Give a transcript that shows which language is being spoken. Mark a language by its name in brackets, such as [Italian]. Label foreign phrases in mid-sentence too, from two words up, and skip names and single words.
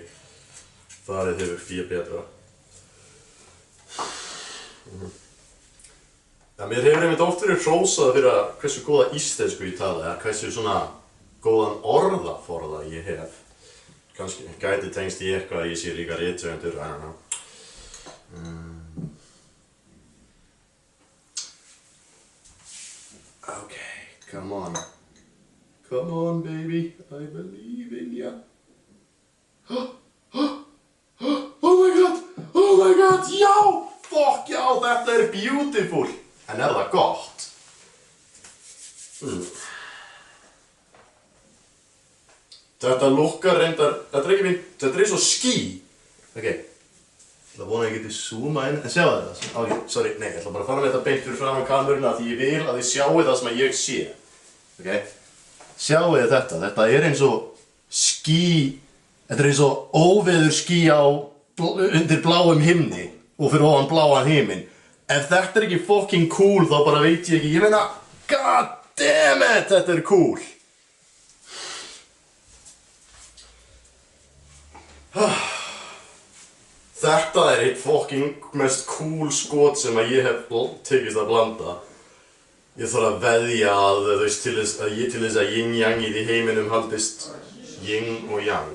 [Icelandic] Farið hefur fé betra. Ja, mér hefur einmitt oft verið hrósað fyrir hversu góða íslensku ég tala, eða hversu svona góðan orðaforða ég hef. Kannski gæti tengst í eitthvað að ég sé líka rithöfundur, [English] I don't know. Okay, come on. Come on, baby. I believe in ya. Oh my god, [Icelandic] já! Fuck, já, þetta er beautiful. En er það gott? Þetta lukkar reyndar, þetta er ekki fínt, þetta er eins og ský. Ok, ég ætla að vona að ég geti zooma inn, en sjáu þetta. Ok, sorry, nei, ég ætla bara að fara með þetta beint fyrir framan kameruna því ég vil að þið sjáu það sem ég sé. Ok, sjáu þetta, þetta er eins og ský, þetta er eins og óveður ský undir bláum himni og fyrir ofan bláan himinn. Ef þetta er ekki [English] fucking cool [Icelandic] þá bara veit ég ekki, ég meina, [English] god damn it, [Icelandic] þetta er cool. Þetta er eitt fucking mest cool skot sem að ég hef tekist að blanda. Ég þarf að veðja að, þú veist, til þess að yin-yangið í heiminum haldist yin og yang.